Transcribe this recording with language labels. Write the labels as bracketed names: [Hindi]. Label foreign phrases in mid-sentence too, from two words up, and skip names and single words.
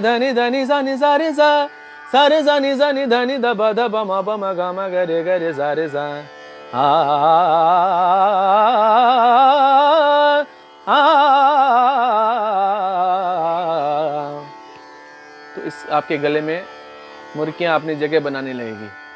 [Hindi] ध नि ध नि सा नि सा रे सा सारे सा नि ध नि ध प ध प म गा मा गरे गरे सारे सा तो इस आपके गले में मुर्कियां अपनी जगह बनाने लगेगी।